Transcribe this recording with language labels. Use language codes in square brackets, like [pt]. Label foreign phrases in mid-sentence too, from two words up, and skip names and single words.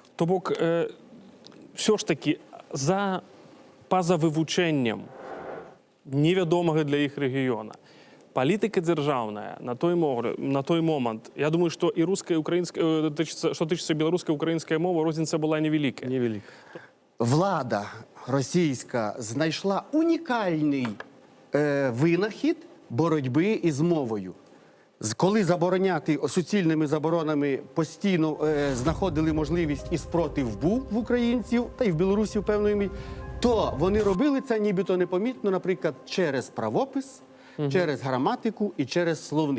[be] То бок, [uk] все ж таки, [be] па-за вывучэннем невядомага для іх рэгіёна. Палітыка дзяржаўная на той момант, я думаю, што і руская, і украінская, што тычыцца беларускай, украінская мова, розніца была невялікая. [uk] Невелик. Влада російська знайшла унікальний винахід боротьби із мовою. Коли забороняти суцільними заборонами постійно знаходили можливість і спротив був в українців, та й в білорусів певною мірою, то вони робили це нібито непомітно, наприклад, через правопис, через граматику і через словник.